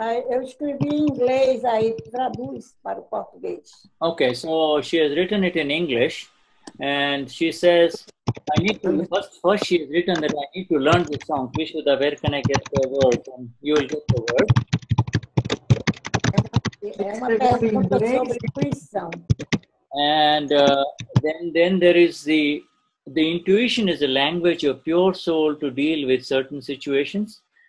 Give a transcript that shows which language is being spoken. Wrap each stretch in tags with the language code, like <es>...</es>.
<pt>Eu escrevi em inglês, aí traduz para o português.</pt> <en>Okay, so she has written it in English, and she says, I need to, first she has written that I need to learn this song. Shuddha, where can I get the words? And you will get the word.</en> <pt>É uma pergunta sobre intuição.</pt> <en>And then there is the intuition is a language of pure soul to deal with certain situations.</en>